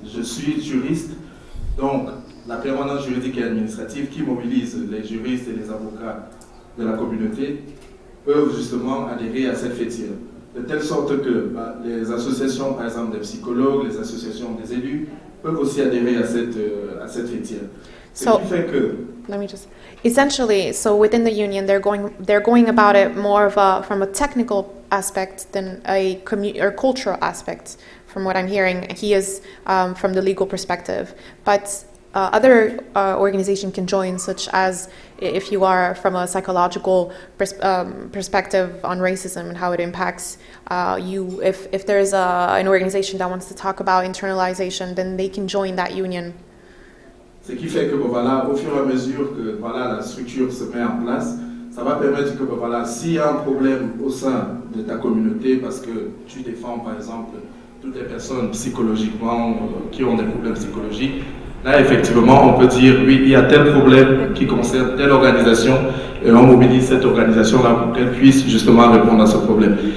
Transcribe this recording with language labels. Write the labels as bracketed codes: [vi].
[fr] Je suis juriste, donc la permanence juridique et administrative qui mobilise les juristes et les avocats de la communauté peuvent justement adhérer à cette fêtière. De telle sorte que les associations, par exemple des psychologues, les associations des élus, peuvent aussi adhérer à cette fêtière. Ce qui fait que... [en] Let me just... Essentially, so within the union, they're going about it more from a technical aspect than a cultural aspect, from what I'm hearing. He is from the legal perspective. But other organizations can join, such as if you are from a psychological perspective on racism and how it impacts you. If there's an organization that wants to talk about internalization, then they can join that union. [fr] Ce qui fait que au fur et à mesure que la structure se met en place, ça va permettre que s'il y a un problème au sein de ta communauté, parce que tu défends par exemple toutes les personnes psychologiquement qui ont des problèmes psychologiques, là effectivement on peut dire oui, il y a tel problème qui concerne telle organisation et on mobilise cette organisation-là pour qu'elle puisse justement répondre à ce problème.